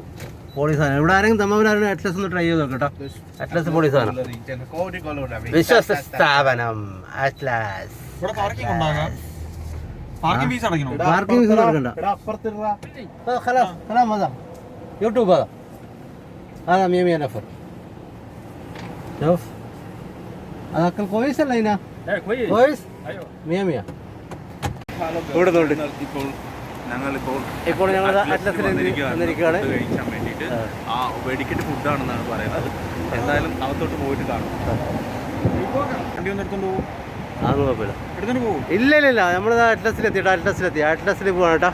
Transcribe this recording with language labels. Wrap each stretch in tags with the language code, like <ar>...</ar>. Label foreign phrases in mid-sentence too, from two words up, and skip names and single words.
<ml>പോളീസാണ് ഇവിടെ. ആരെങ്കിലും തമ്മിലാരും അറ്റ്ലസ് ഒന്ന് ട്രൈ ചെയ്ത് നോക്കട്ടോ. അറ്റ്ലസ് പോളീസാണ്, വിശ്വസ്ത സ്ഥാപനം അറ്റ്ലസ്.</ml> <en>parking fees</en> <ml>കൊടുക്കണ്ട.</ml> <ar>യൂട്യൂബ് هذا 100 نفر. شوف هذا اكل كويس ولا هنا؟ ايه كويس 100.</ar> <ml>ഇവിടെ നോണ്ട്. ഇപ്പോൾ ഞങ്ങൾ അറ്റ്ലസിലിരിക്കുകയാണ്. വെടിക്കെട്ട് ഫുഡാണെന്നാണ് പറയുന്നത്. എന്തായാലും അകത്തോട്ട് പോയിട്ട് കാണും. വണ്ടി ഒന്ന് എടുത്തോണ്ട് പോകും. അതൊന്നും കുഴപ്പമില്ല. ഇല്ല നമ്മൾ അറ്റ്ലസിൽ പോവാണ് കേട്ടോ.</ml>